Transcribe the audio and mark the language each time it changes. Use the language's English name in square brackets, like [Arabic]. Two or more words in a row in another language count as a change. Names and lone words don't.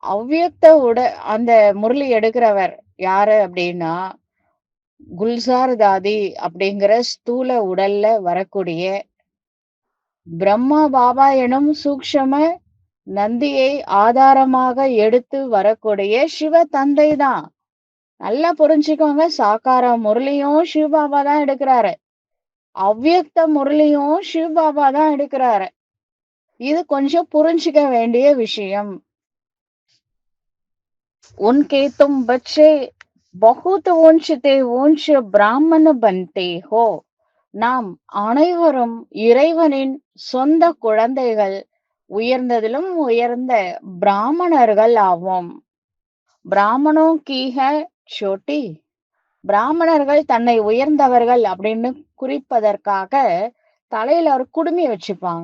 [Tamil] அவ்வியக்த அந்த முரளி எடுக்கிறவர் யாரு அப்படின்னா, குல்சார் தாதி அப்படிங்கிற ஸ்தூல உடல்ல வரக்கூடிய பிரம்மா பாபா எனும் சூக்ஷம நந்தியை ஆதாரமாக எடுத்து வரக்கூடிய சிவ தந்தை தான். நல்லா புரிஞ்சுக்கோங்க. சாக்கார முரளியும் சிவபாபா தான் எடுக்கிறாரு. அவ்வியக்த முரளியும் சிவபாபா தான் எடுக்கிறாரு. இது கொஞ்சம் புரிஞ்சுக்க வேண்டிய விஷயம். [Hindi] उनके तुम बच्चे बहुत ऊंचते ऊंच ब्राह्मण बंदे हो. [Tamil] நாம் அனைவரும் இறைவனின் சொந்த குழந்தைகள், உயர்ந்ததிலும் உயர்ந்த பிராமணர்கள் ஆவோம். [Hindi] ब्राह्मणों की है चोटी. [Tamil] பிராமணர்கள் தன்னை உயர்ந்தவர்கள் அப்படின்னு குறிப்பதற்காக தலையில ஒரு குடுமி வச்சுப்பாங்க.